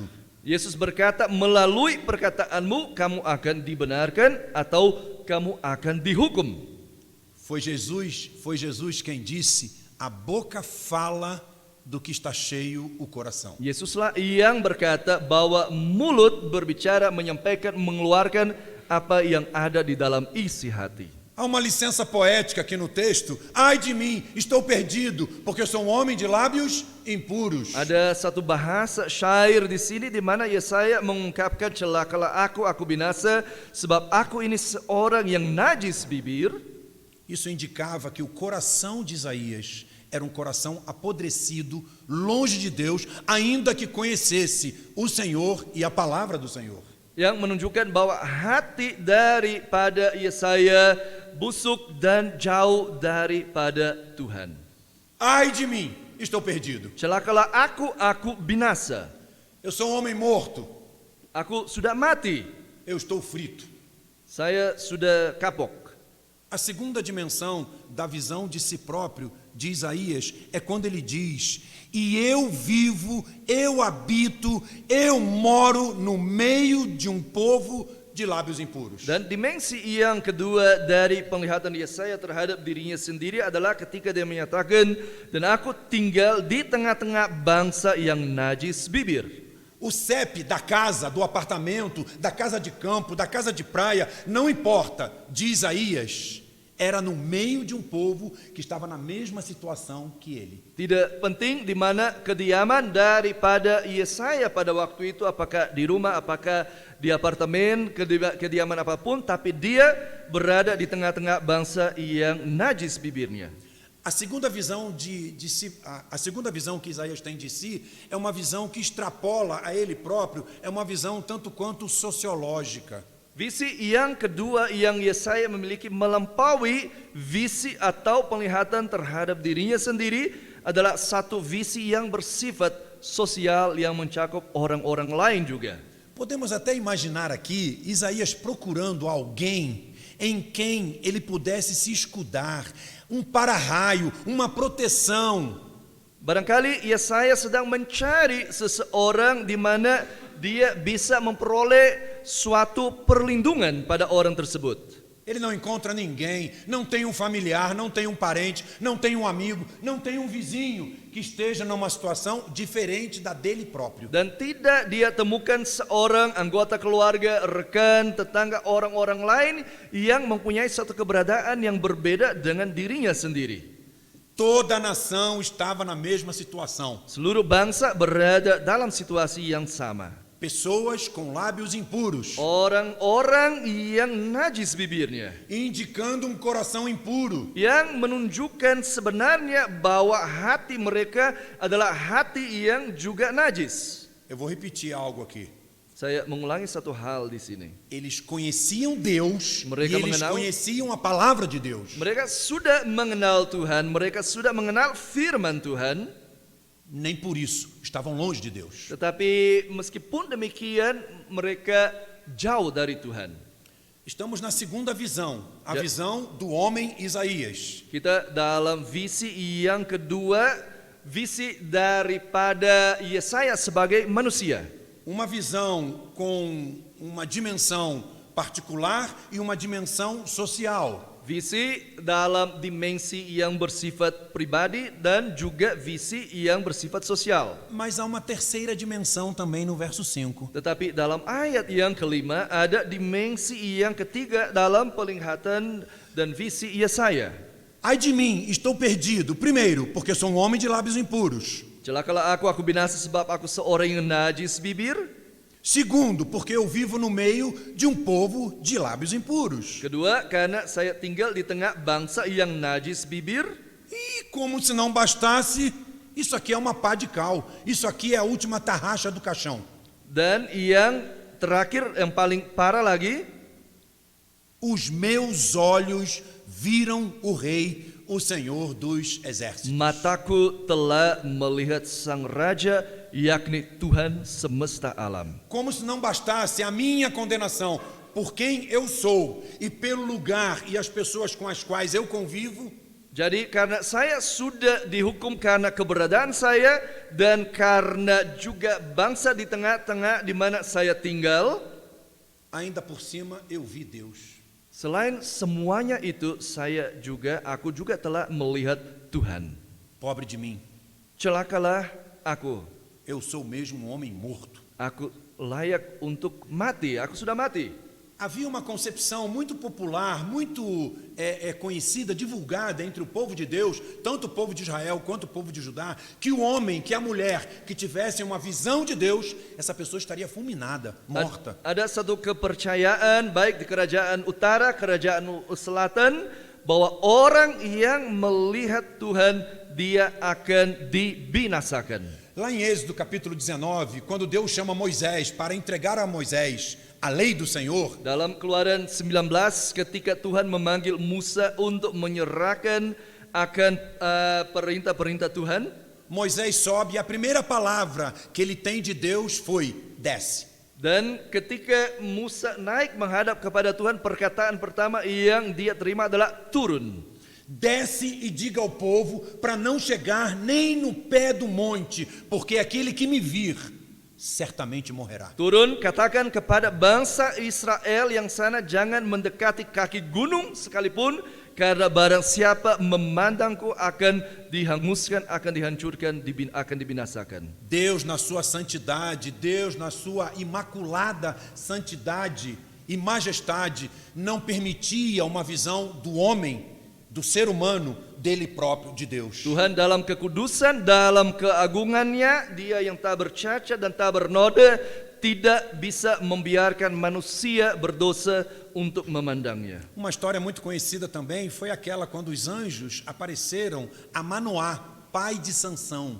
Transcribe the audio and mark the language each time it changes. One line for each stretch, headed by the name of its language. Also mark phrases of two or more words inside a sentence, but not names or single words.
Indonesian: Yesus berkata, melalui perkataanmu kamu akan dibenarkan atau kamu akan dihukum.
Portuguese: Foi Jesus quem disse: a boca fala do que está cheio o coração.
Indonesian: Yesuslah yang berkata bahwa mulut berbicara, menyampaikan, mengeluarkan apa yang ada di dalam isi hati.
Portuguese: Há uma licença poética aqui no texto. Ai de mim, estou perdido, porque sou um homem de lábios impuros.
Indonesian: Ada satu bahasa syair di sini di mana Yesaya mengungkapkan celakalah aku binasa sebab aku ini seorang yang najis bibir.
Portuguese: Isso indicava que o coração de Isaías era um coração apodrecido, longe de Deus, ainda que conhecesse o Senhor e a palavra do Senhor.
Indonesian: Yang menunjukkan bahwa hati daripada Yesaya busuk dan jauh daripada Tuhan.
Portuguese: Ai de mim, estou perdido.
Indonesian: Celakalah aku binasa.
Portuguese: Eu sou um homem morto.
Indonesian: Aku sudah mati.
Portuguese: Eu estou frito.
Indonesian: Saya sudah kapok.
Portuguese: A segunda dimensão da visão de si próprio de Isaías é quando ele diz: e eu vivo, eu habito, eu moro no meio de um povo de lábios impuros.
Indonesian: Dan dimensi yang kedua dari penglihatan Yesaya terhadap dirinya sendiri adalah ketika dia menyatakan, dan aku tinggal di tengah-tengah bangsa yang najis bibir.
Portuguese: O CEP da casa, do apartamento, da casa de campo, da casa de praia, não importa, de Isaías, era no meio de um povo que estava na mesma situação que ele.
Indonesian: Tidak penting di mana kediaman daripada Yesaya pada waktu itu, apakah di rumah, apakah di apartemen, kediaman apapun, tapi dia berada di tengah-tengah bangsa yang najis bibirnya.
Portuguese: A segunda visão a segunda visão que Isaías tem de si é uma visão que extrapola a ele próprio, é uma visão tanto quanto sociológica.
Indonesian: Visi yang kedua yang Yesaya memiliki melampaui visi atau penglihatan terhadap dirinya sendiri adalah satu visi yang bersifat sosial yang mencakup orang-orang lain juga.
Portuguese: Podemos até imaginar aqui Isaías procurando alguém em quem ele pudesse se escudar, um para-raio, uma proteção.
Indonesian: Barangkali Yesaya sedang mencari seseorang di mana dia bisa memperoleh suatu perlindungan pada orang tersebut.
Portuguese: Ele não encontra ninguém, não tem um familiar, não tem um parente, não tem um amigo, não tem um vizinho que esteja numa situação diferente da dele próprio.
Indonesian: Dan tidak dia temukan seorang anggota keluarga, rekan, tetangga, orang-orang lain yang mempunyai satu keberadaan yang berbeda dengan dirinya sendiri.
Portuguese: Toda a nação estava na mesma situação.
Indonesian: Seluruh bangsa berada dalam situasi yang sama.
Portuguese: Pessoas com lábios impuros,
Indonesian: Orang-orang yang najis bibirnya,
Portuguese: indicando um coração impuro.
Indonesian: yang menunjukkan sebenarnya bahwa hati mereka adalah hati yang juga najis.
Portuguese: Eu vou repetir algo aqui.
Indonesian: Saya mengulangi satu hal di sini.
Portuguese: Eles conheciam Deus
Indonesian: Mereka
Portuguese: e eles
Indonesian: mengenal-
Portuguese: conheciam a palavra de Deus.
Indonesian: Mereka sudah mengenal Tuhan, mereka sudah mengenal firman Tuhan,
Portuguese: Nem por isso estavam longe de Deus.
Indonesian: tetapi meskipun demikian mereka jauh dari Tuhan.
Portuguese: Estamos na segunda visão, a Já- visão do homem Isaías.
Indonesian: Kita dalam visi yang kedua, visi daripada Yesaya sebagai manusia.
Portuguese: Uma visão com uma dimensão particular e uma dimensão social.
Indonesian: Visi dalam dimensi yang bersifat pribadi dan juga visi yang bersifat sosial.
Portuguese: Mas há uma terceira dimensão também no verso 5.
Indonesian: Tetapi dalam ayat yang kelima ada dimensi yang ketiga dalam penglihatan dan visi Yesaya.
Portuguese: Ai de mim, estou perdido. Primeiro, porque sou um homem de lábios impuros.
Indonesian: Celakalah aku binasa sebab aku seorang yang najis bibir.
Portuguese: Segundo, porque eu vivo no meio de um povo de lábios impuros.
Indonesian: Kedua, karena saya tinggal di tengah bangsa yang najis bibir.
Portuguese: E como se não bastasse, isso aqui é uma pá de cal. Isso aqui é a última tarraxa do caixão.
Indonesian: Dan yang terakhir, yang paling parah lagi,
Portuguese: Os meus olhos viram o rei, o Senhor dos exércitos.
Indonesian: mataku telah melihat sang raja, yakni Tuhan semesta alam.
Portuguese: Como se não bastasse a minha condenação por quem eu sou e pelo lugar e as pessoas com as quais eu convivo,
Indonesian: Jadi karena saya sudah dihukum karena keberadaan saya dan karena juga bangsa di tengah-tengah di mana saya tinggal,
Portuguese: ainda por cima eu vi Deus.
Indonesian: selain semuanya itu aku juga telah melihat Tuhan.
Portuguese: Pobre de mim,
Indonesian: Celakalah aku.
Portuguese: eu sou mesmo um homem morto.
Indonesian: Aku layak untuk mati, aku sudah mati.
Portuguese: Havia uma concepção muito popular, muito conhecida, divulgada entre o povo de Deus, tanto o povo de Israel quanto o povo de Judá, que o homem, que a mulher que tivessem uma visão de Deus, essa pessoa estaria fulminada, morta.
Indonesian: Ada satu kepercayaan baik di kerajaan utara, kerajaan selatan, bahwa orang yang melihat Tuhan dia akan dibinasakan.
Portuguese: Lá em Êxodo capítulo 19, quando Deus chama Moisés para entregar a Moisés a lei do Senhor,
Indonesian: Dalam Keluaran 19 ketika Tuhan memanggil Musa untuk menyerahkan akan perintah-perintah Tuhan,
Portuguese: Moisés sobe e a primeira palavra que ele tem de Deus foi: desce.
Indonesian: dan ketika Musa naik menghadap kepada Tuhan, perkataan pertama yang dia terima adalah turun.
Portuguese: Desce e diga ao povo para não chegar nem no pé do monte, porque aquele que me vir certamente morrerá.
Indonesian: Turun katakan kepada bangsa Israel yang sana jangan mendekati kaki gunung sekalipun karena barang siapa memandangku akan dihanguskan, akan dihancurkan, akan dibinasakan.
Portuguese: Deus na sua santidade, Deus na sua imaculada santidade e majestade não permitia uma visão do homem, do ser humano, dele próprio, de Deus.
Indonesian: Tuhan dalam kekudusan, dalam keagungannya, Dia yang tak bercacat dan tak bernoda, tidak bisa membiarkan manusia berdosa untuk memandangnya.
Portuguese: Uma história muito conhecida também foi aquela quando os anjos apareceram a Manoá, pai de Sansão.